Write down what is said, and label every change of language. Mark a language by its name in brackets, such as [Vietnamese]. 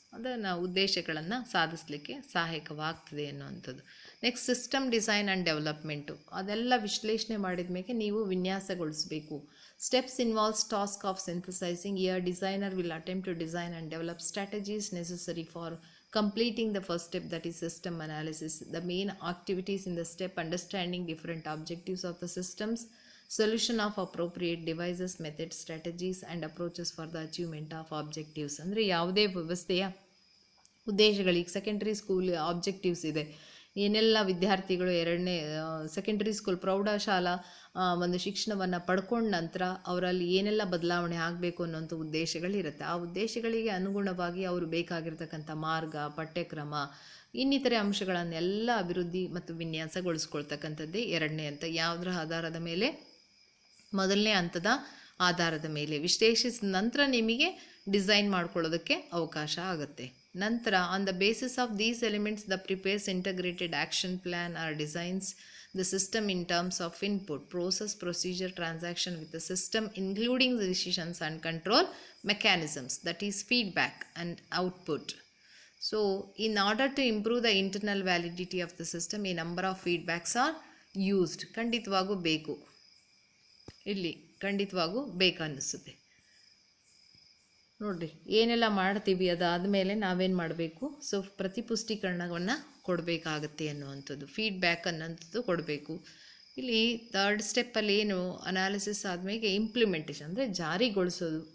[Kannada] ಅದನ್ನು ಉದ್ದೇಶಗಳನ್ನು ಸಾಧಿಸಲಿಕ್ಕೆ ಸಹಾಯಕವಾಗ್ತದೆ ಅನ್ನುವಂಥದ್ದು. [English] Next system design and development. [Kannada] ಅದೆಲ್ಲ ವಿಶ್ಲೇಷಣೆ ಮಾಡಿದ ಮೇಲೆ ನೀವು ವಿನ್ಯಾಸಗೊಳಿಸಬೇಕು. [English] Steps involves task of synthesising. Here designer will attempt to design and develop strategies necessary for completing the first step, that is system analysis. The main activities in the step: understanding different objectives of the systems, solution of appropriate devices, methods, strategies and approaches for the achievement of objectives. [Kannada] ಅಂದರೆ ಯಾವುದೇ ವ್ಯವಸ್ಥೆಯ ಉದ್ದೇಶಗಳಿಗೆ [English] secondary school objectives [Kannada] ಇದೆ. ಏನೆಲ್ಲ ವಿದ್ಯಾರ್ಥಿಗಳು secondary school ಪ್ರೌಢಶಾಲಾ ಒಂದು ಶಿಕ್ಷಣವನ್ನು ಪಡ್ಕೊಂಡ ನಂತರ ಅವರಲ್ಲಿ ಏನೆಲ್ಲ ಬದಲಾವಣೆ ಆಗಬೇಕು ಅನ್ನೋಂಥ ಉದ್ದೇಶಗಳಿರುತ್ತೆ. ಆ ಉದ್ದೇಶಗಳಿಗೆ ಅನುಗುಣವಾಗಿ ಅವರು ಬೇಕಾಗಿರ್ತಕ್ಕಂಥ ಮಾರ್ಗ, ಪಠ್ಯಕ್ರಮ, ಇನ್ನಿತರೆ ಅಂಶಗಳನ್ನೆಲ್ಲ ಅಭಿವೃದ್ಧಿ ಮತ್ತು ವಿನ್ಯಾಸಗೊಳಿಸ್ಕೊಳ್ತಕ್ಕಂಥದ್ದೇ ಎರಡನೇ ಹಂತ. ಯಾವುದರ ಆಧಾರದ ಮೇಲೆ? ಮೊದಲನೇ ಹಂತದ ಆಧಾರದ ಮೇಲೆ ವಿಶ್ಲೇಷಿಸಿದ ನಂತರ ನಿಮಗೆ ಡಿಸೈನ್ ಮಾಡ್ಕೊಳ್ಳೋದಕ್ಕೆ ಅವಕಾಶ ಆಗುತ್ತೆ. [English] ನಂತರ on the basis of these elements the prepares integrated action plan or designs the system in terms of input, process, procedure, transaction with the system, including the decisions and control mechanisms, that is feedback and output. So in order to improve the internal validity of the system, a number of feedbacks are used. [Kannada] ಖಂಡಿತವಾಗೂ ಬೇಕು, ಇಲ್ಲಿ ಖಂಡಿತವಾಗೂ ಬೇಕನ್ನಿಸುತ್ತೆ. ನೋಡಿರಿ ಏನೆಲ್ಲ ಮಾಡ್ತೀವಿ, ಅದಾದಮೇಲೆ ನಾವೇನು ಮಾಡಬೇಕು? ಸೊ ಪ್ರತಿಪುಷ್ಟೀಕರಣವನ್ನು ಕೊಡಬೇಕಾಗತ್ತೆ ಅನ್ನುವಂಥದ್ದು, ಫೀಡ್ಬ್ಯಾಕ್ ಅನ್ನೋಂಥದ್ದು ಕೊಡಬೇಕು. ಇಲ್ಲಿ ಥರ್ಡ್ ಸ್ಟೆಪ್ಪಲ್ಲಿ ಏನು ಅನಾಲಿಸಿಸ್ ಆದಮೇಲೆ ಇಂಪ್ಲಿಮೆಂಟೇಷನ್ ಅಂದರೆ ಜಾರಿಗೊಳಿಸೋದು.